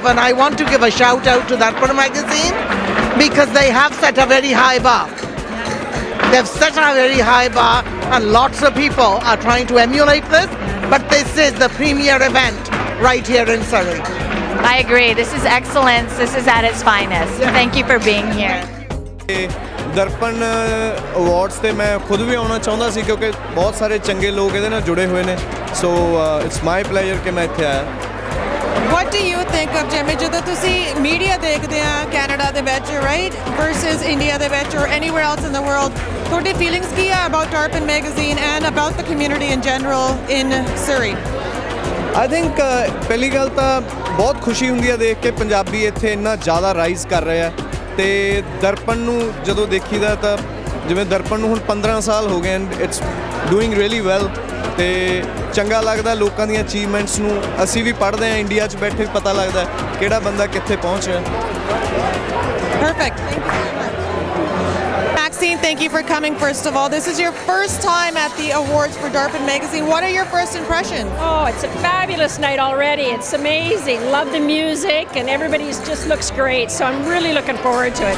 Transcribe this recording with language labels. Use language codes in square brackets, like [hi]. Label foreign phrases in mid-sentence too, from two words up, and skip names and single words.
[en] And I want to give a shout out to Darpan magazine because they have set a very high bar. They've set a very high bar and lots of people are trying to emulate this, but this is the premier event right here in Surrey. I agree. This is excellence. This is at its finest. Thank you for being here. [pa] ਦਰਪਣ ਅਵਾਰਡਸ ਤੇ ਮੈਂ ਖੁਦ ਵੀ ਆਉਣਾ ਚਾਹੁੰਦਾ ਸੀ ਕਿਉਂਕਿ ਬਹੁਤ ਸਾਰੇ ਚੰਗੇ ਲੋਕ ਇਹਦੇ ਨਾਲ ਜੁੜੇ ਹੋਏ ਨੇ [en] so it's my pleasure [pa] ਕਿ ਮੈਂ ਇੱਥੇ ਆਇਆ [en] What do you think of [pa] ਜਿਵੇਂ ਜਦੋਂ ਤੁਸੀਂ ਮੀਡੀਆ ਦੇਖਦੇ ਆ ਕੈਨੇਡਾ ਦੇ ਵਿੱਚ ਰਾਈਟ [en] versus [pa] ਇੰਡੀਆ ਦੇ ਵਿੱਚ [en] or anywhere else in the world [pa] ਤੁਹਾਡੀ ਫੀਲਿੰਗਸ ਕੀ ਆ [en] about Darpan magazine and about the community in general in Surrey? I think [pa] ਪਹਿਲੀ ਗੱਲ ਤਾਂ ਬਹੁਤ ਖੁਸ਼ੀ ਹੁੰਦੀ ਹੈ ਦੇਖ ਕੇ ਪੰਜਾਬੀ ਇੱਥੇ ਇੰਨਾ ਜ਼ਿਆਦਾ ਰਾਈਜ਼ ਕਰ ਰਿਹਾ ਤੇ ਦਰਪਣ ਨੂੰ ਜਦੋਂ ਦੇਖੀਦਾ ਤਾਂ ਜਿਵੇਂ ਦਰਪਣ ਨੂੰ ਹੁਣ 15 ਸਾਲ ਹੋ ਗਏ [en] and it's doing really well [pa] ਤੇ ਚੰਗਾ ਲੱਗਦਾ ਲੋਕਾਂ ਦੀਆਂ ਅਚੀਵਮੈਂਟਸ ਨੂੰ ਅਸੀਂ ਵੀ ਪੜ੍ਹਦੇ ਹਾਂ ਇੰਡੀਆ 'ਚ ਬੈਠੇ ਪਤਾ ਲੱਗਦਾ ਕਿਹੜਾ ਬੰਦਾ ਕਿੱਥੇ ਪਹੁੰਚ ਰਿਹਾ [en] Perfect. Thank you so much. Maxine, thank you for coming first of all. This is your first time at the awards for Darpan magazine. What are your first impressions? Oh, it's a fabulous night already. It's amazing. Love the music and everybody just looks great. So I'm really looking forward to it.